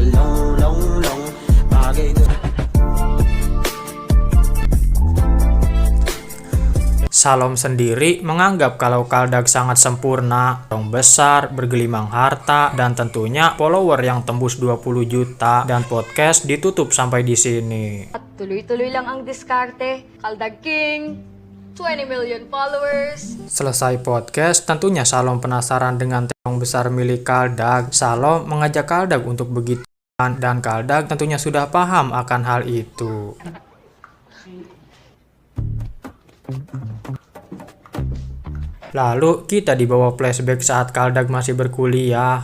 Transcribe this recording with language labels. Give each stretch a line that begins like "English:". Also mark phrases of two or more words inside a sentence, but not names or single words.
Indonesian: Salom sendiri menganggap kalau Kaldag sangat sempurna, terong besar, bergelimang harta, dan tentunya follower yang tembus 20 juta, dan podcast ditutup sampai di sini.
Filipino: At tuloy-tuloy lang ang diskarte. Kaldag King,
English: 20 million followers.
Indonesian: Selesai podcast, tentunya Salom penasaran dengan terong besar milik Kaldag. Salom mengajak Kaldag untuk begitu, dan Kaldag tentunya sudah paham akan hal itu. Lalu kita dibawa flashback saat Kaldag masih berkuliah.